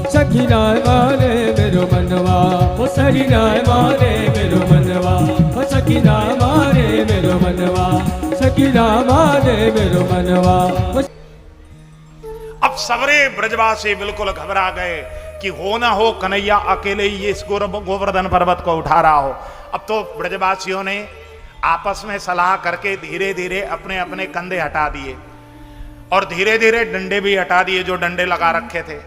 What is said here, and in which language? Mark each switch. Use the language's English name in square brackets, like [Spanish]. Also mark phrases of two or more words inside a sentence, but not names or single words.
[Braj] सखी नाय माने मेरो मनवा, ओ सखी नाय माने मेरो मनवा, ओ सखी नाय माने मेरो मनवा, सखी नाय माने मेरो मनवा। [Hindi] अब सबरे ब्रजवासी बिल्कुल घबरा गए कि हो ना हो कन्हैया अकेले ही इस गोवर्धन पर्वत को उठा रहा हो। अब तो ब्रजवासियों ने आपस में सलाह करके धीरे धीरे अपने अपने कंधे हटा दिए और धीरे धीरे डंडे भी हटा दिए जो डंडे लगा रखे थे।